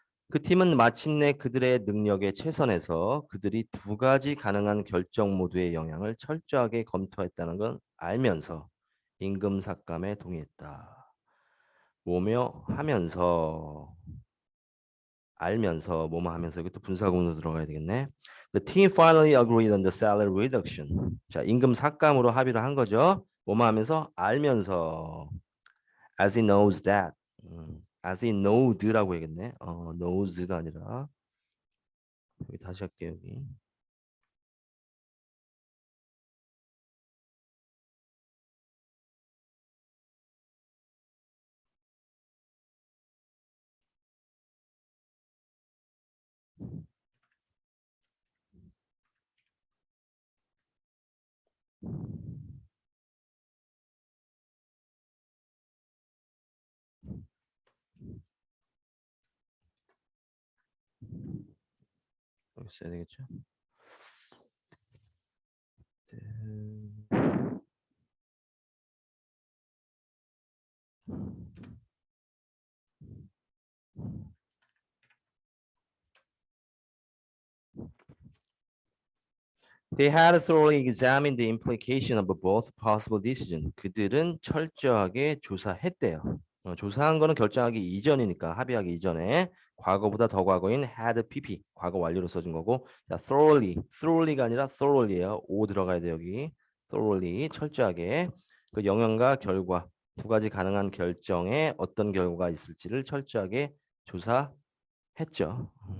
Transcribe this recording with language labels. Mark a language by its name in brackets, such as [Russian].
[Korean] 그 팀은 마침내 그들의 능력에 최선해서 그들이 두 가지 가능한 결정 모두의 영향을 철저하게 검토했다는 건 알면서 임금 삭감에 동의했다. 뭐며 하면서 알면서 뭐뭐 하면서 이것도 분사구문으로 들어가야 되겠네. [English] The team finally agreed on the salary reduction. [Korean] 자, 임금 삭감으로 합의를 한 거죠. 뭐뭐 하면서 알면서 [English] as he knows that. as he knows [Korean] 라고 해야겠네. knows가 아니라 여기 다시 할게요. 여기. 이렇게 써야 되겠죠? [English] They had thoroughly examined the implication of both possible decision. [Korean] 그들은 철저하게 조사했대요. 조사한 거는 결정하기 이전이니까 합의하기 이전에 과거보다 더 과거인 had pp 과거 완료로 써준 거고 자, thoroughly가 아니라 thoroughly예요. O 들어가야 돼 여기. thoroughly 철저하게 그 영향과 결과 두 가지 가능한 결정에 어떤 결과가 있을지를 철저하게 조사했죠.